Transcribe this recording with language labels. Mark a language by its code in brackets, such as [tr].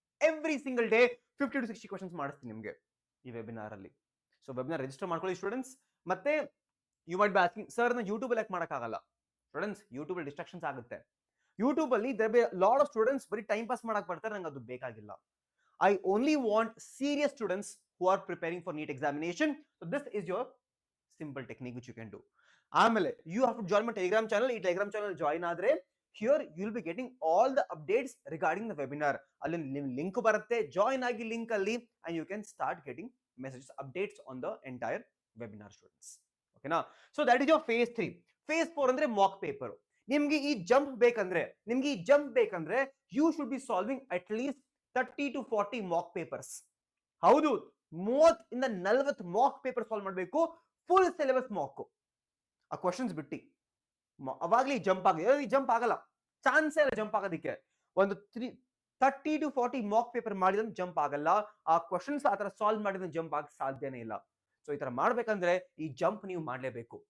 [kn] Every single day 50 to 60 questions ಮಾಡಿಸ್ತೀನಿ ನಿಮ್ಗೆ ಈ ವೆಬಿನಾರ್ ಅಲ್ಲಿ. ಸೊ ವೆಬಿನಾರ್ ರಿಜಿಸ್ಟರ್ ಮಾಡ್ಕೊಳ್ಳಿ ಸ್ಟೂಡೆಂಟ್ಸ್. ಮತ್ತೆ [en] you might be asking, [kn] sir ನಾನು ಯೂಟ್ಯೂಬ್ ಅಲ್ಲಿ ಯಾಕೆ ಮಾಡಕ್ಕಾಗಲ್ಲ? ಸ್ಟೂಡೆಂಟ್ಸ್, ಯೂಟ್ಯೂಬ್ ಅಲ್ಲಿ ಡಿಸ್ಟ್ರಾಕ್ಷನ್ಸ್ ಆಗುತ್ತೆ. ಯೂಟ್ಯೂಬ್ ಅಲ್ಲಿ [en] there be lot of students [kn] ಬರೀ ಟೈಮ್ ಪಾಸ್ ಮಾಡಕ್ ಬರ್ತಾರೆ, ನಂಗೆ ಅದು ಬೇಕಾಗಿಲ್ಲ. [en] I only want serious students who are preparing for NEET examination. So this is your simple technique which you can do. [kn] ಆಮೇಲೆ [en] you have to join my telegram channel. [kn] ಈ telegram channel join ಆದ್ರೆ [en] here you will be getting all the updates regarding the webinar. [kn] ಅಲ್ಲಿ link ಬರುತ್ತೆ, join ಆಗಿ link ಅಲ್ಲಿ [en] and you can start getting messages, updates on the entire webinar students. ಓಕೆನಾ? So that is your phase 3. phase 4 ಅಂದ್ರೆ mock paper. [kn] ನಿಮ್ಗೆ ಈ jump ಬೇಕಂದ್ರೆ [en] you should be solving at least 30 to 40 mock papers. [kn] ಹೌದು, 30 ಇಂದ 40 Mach paper solve ಮಾಡಬೇಕು, full syllabus Mach. ಆ questions ಬಿಟ್ಟು ಅವಾಗ್ಲೇ ಜಂಪ್ ಆಗಿ ಜಂಪ್ ಆಗಲ್ಲ, ಚಾನ್ಸೇ ಇಲ್ಲ ಜಂಪ್ ಆಗೋದಕ್ಕೆ. ಒಂದು 30 to 40 ಮಾಕ್ ಪೇಪರ್ ಮಾಡಿದ್ರೆ ಜಂಪ್ ಆಗಲ್ಲ. ಆ ಕ್ವಶನ್ಸ್ ಆ ತರ ಸಾಲ್ವ್ ಮಾಡಿದ್ರೆ ಜಂಪ್ ಆಗಕ್ಕೆ ಸಾಧ್ಯನೇ ಇಲ್ಲ. ಸೊ ಈ ತರ ಮಾಡ್ಬೇಕಂದ್ರೆ ಈ ಜಂಪ್ ನೀವು ಮಾಡ್ಲೇಬೇಕು.